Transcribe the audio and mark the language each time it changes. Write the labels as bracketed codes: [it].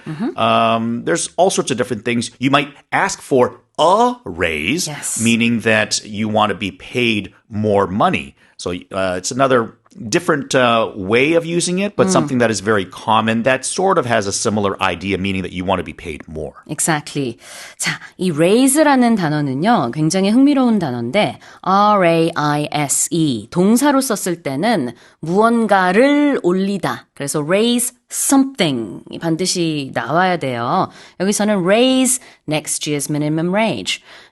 [en] There's all sorts of different things. You might ask for a raise, meaning that you want to be paid more money. So it's another different way of using it, but something that is very common that sort of has a similar idea, meaning that you want to be paid more. Exactly. [ko] 자, 이 raise라는 단어는요, 굉장히 흥미로운 단어인데, R-A-I-S-E, 동사로 썼을 때는 무언가를 올리다. 그래서 [en] raise something [ko] 반드시 나와야 돼요. 여기서는 [en] raise next year's minimum wage.